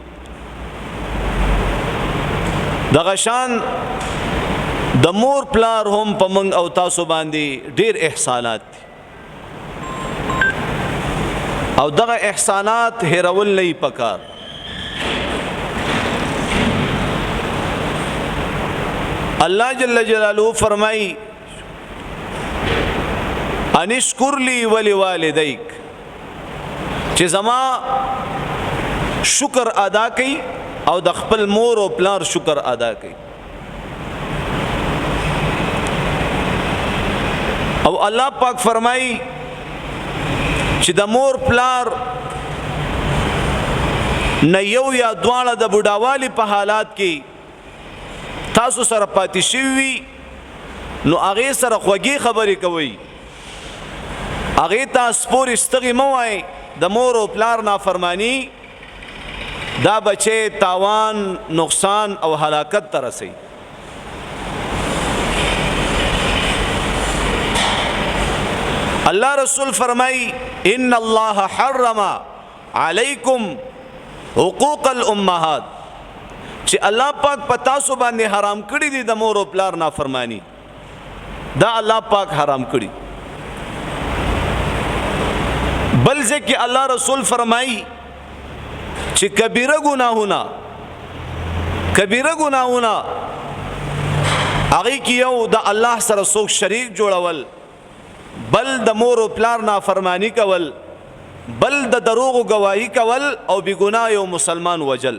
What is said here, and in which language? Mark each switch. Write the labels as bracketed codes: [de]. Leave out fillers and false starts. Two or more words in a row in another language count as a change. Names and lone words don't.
[ps] دغه شان د مور پلار هم په موږ او تاسو باندې ډیر احسانات دي، او دغه احسانات هیرول نه پکار. اللہ جل جلالہ فرمائی [ar] انشکر لی ولوالدیک [ps] چې زما شکر ادا کړي او د خپل مور او پلار شکر ادا کړي. او الله پاک فرمایي چې د مور پلار نه یو یا دواړه د بوډاوالي په حالات کې تاسو سره پاتې شوي نو هغې سره خوږې خبرې کوئ، هغې ته سپورې ستغې مه وایئ. د مور او پلار نافرمانی دا بچے تاوان نقصان او ہلاکت ته رسي. اللہ رسول فرمائی [ar] ان اللہ حرم علیکم حقوق الامہات [ps] چې الله پاک پتا سو باندې حرام کړی دي د مور او پلار نافرمانی. دا الله پاک حرام کړی. بل ځکه الله رسول فرمائی چې کبیره گناهونه هغه کې یو د الله سره څوک شریک جوړول، بل د مور او پلار نافرمانی کول، بل د دروغ گواہی کول او بی گناه یو مسلمان وجل.